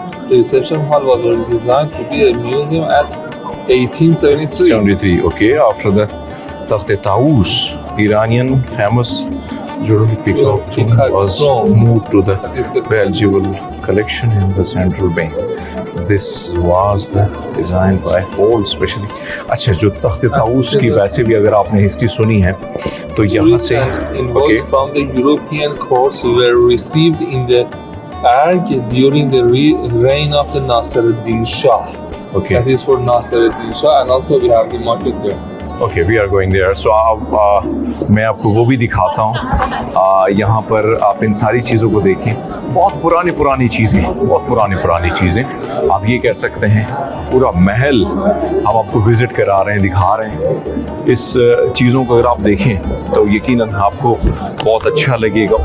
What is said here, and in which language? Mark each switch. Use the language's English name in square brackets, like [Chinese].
[English] The reception hall was designed to be a museum at 1873. 73, okay, after the Takhte-Taus, Iranian famous jewelry peacock was moved to the Belgian collection in the central bank. This was the designed by Hall specially. [Hindi] अच्छा, जो तख्ते-ताऊस की वैसे भी अगर आपने history सुनी है तो यहाँ से [English] involved from the European courts were received in the Ark during the reign of the Nasruddin Shah. Okay. That is for Nasruddin Shah, and also we have the market there. Okay, we are going there. [Hindi] सो मैं आपको वो भी दिखाता हूँ। यहाँ पर आप इन सारी चीज़ों को देखें, बहुत पुरानी चीज़ें, बहुत पुरानी चीज़ें आप ये कह सकते हैं। पूरा महल हम आपको विज़िट करा रहे हैं, दिखा रहे हैं। इस चीज़ों को अगर आप देखें तो यकीनन आपको बहुत अच्छा लगेगा।